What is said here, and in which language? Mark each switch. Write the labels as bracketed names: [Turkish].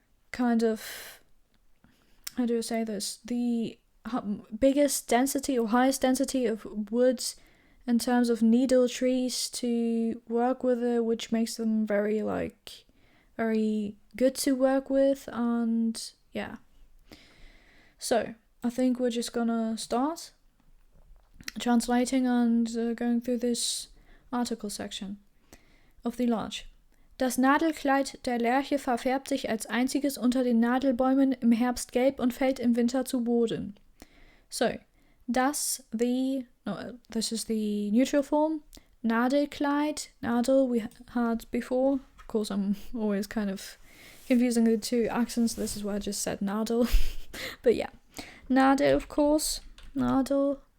[English] kind of, how do I say this, the biggest density or highest density of woods in terms of needle trees to work with it, which makes them very very good to work with. And so I think we're just gonna start. translating and going through this article section of the Lärche. [German] Das Nadelkleid der Lärche verfärbt sich als einziges unter den Nadelbäumen im Herbst gelb und fällt im Winter zu Boden. [English] So, this is the neutral form. Nadelkleid, Nadel we had before. Of course, I'm always kind of confusing the two accents. This is why I just said Nadel. But yeah, Nadel, of course. Nadel.